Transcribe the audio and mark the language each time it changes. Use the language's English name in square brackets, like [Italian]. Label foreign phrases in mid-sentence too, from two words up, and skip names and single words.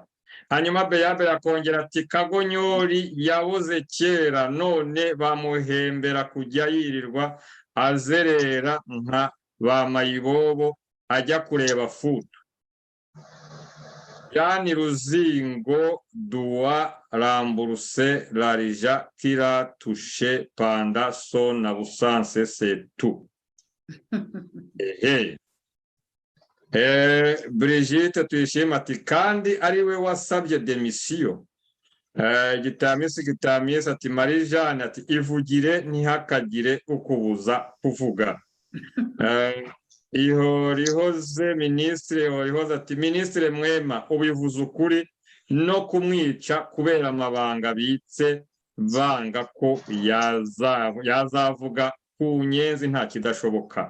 [Kinyarwanda] Hanyuma Beya akongera ati Kagonyori yabuze kera none bamuhembera kujya yirirwa azerera nka ba Mayibobo ajya kureba futu. [French] Yani Ruzingo doit rembourser l'argent qu'il a touché pendant son absence, c'est tout. [Kinyarwanda] Brigitte Tuyishima ati kandi ari we wasabye demisiyo. Gitamisi ati Marie Jeanne ati ivugire ntihakagire ukubuza kuvuga. Ihorihoze minisitiri Ihorihoze ati minisitiri Mwema ubivuze ukuri no kumwica kubera amabanga bitse banga ko yazavuga ku nyenzi nta kidashoboka.